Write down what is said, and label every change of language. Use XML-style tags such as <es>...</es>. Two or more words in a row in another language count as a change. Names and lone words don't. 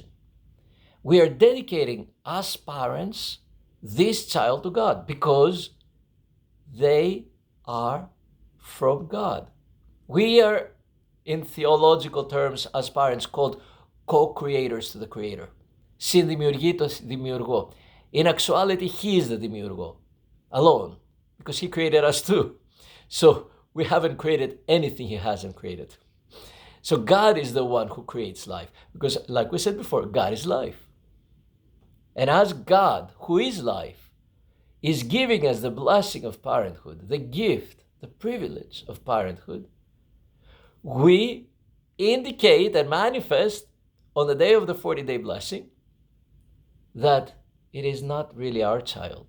<en>We are dedicating, as parents, this child to God because they are from God. We are, in theological terms, as parents, called co-creators to the Creator.</en> <el>Συνδημιουργεί το δημιουργό.</el> <en>In actuality, He is the δημιουργό, alone, because He created us too. So we haven't created anything He hasn't created. So God is the one who creates life, because like we said before, God is life. And as God, who is life, is giving us the blessing of parenthood, the gift, the privilege of parenthood, we indicate and manifest on the day of the 40-day blessing that it is not really our child.</en>